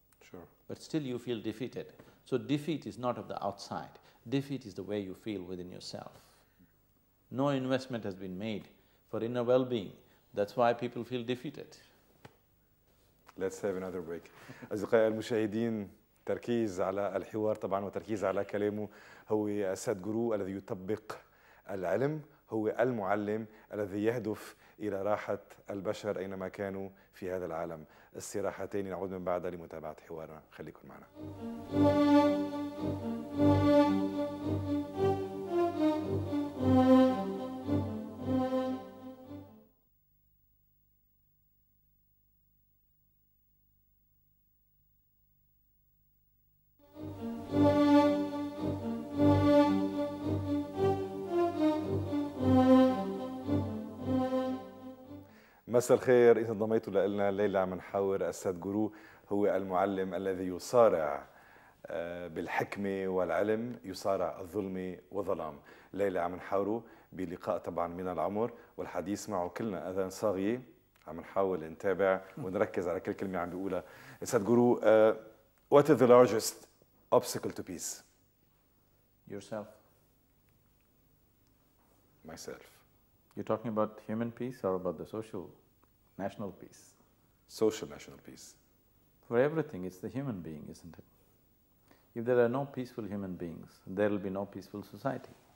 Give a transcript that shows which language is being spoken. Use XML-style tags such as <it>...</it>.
<en>Sure. But still you feel defeated. So defeat is not of the outside, defeat is the way you feel within yourself. No investment has been made for inner well-being, that's why people feel defeated. Let's have another break.</en> <ar>أصدقائي المشاهدين، تركيز على الحوار طبعا وتركيز على كلامه. هو سادغورو الذي يطبق العلم، هو المعلم الذي يهدف إلى راحة البشر أينما كانوا في هذا العالم. استراحتين نعود من بعدها لمتابعة حوارنا، خليكم معنا. مساء الخير، إذا انضميتوا لنا الليلة عم نحاور السادغورو، هو المعلم الذي يصارع بالحكمة والعلم، يصارع الظلم والظلام. الليلة عم نحاوره بلقاء طبعا من العمر، والحديث معه كلنا أذان صاغية، عم نحاول نتابع ونركز على كل كلمة عم بيقولها.</ar> <en>Sadhguru, what is the largest obstacle to peace? Yourself. Myself. You're talking about human peace or about the social, national peace? Social national peace. For everything, it's the human being, isn't it? If there are no peaceful human beings, there will be no peaceful society.</en>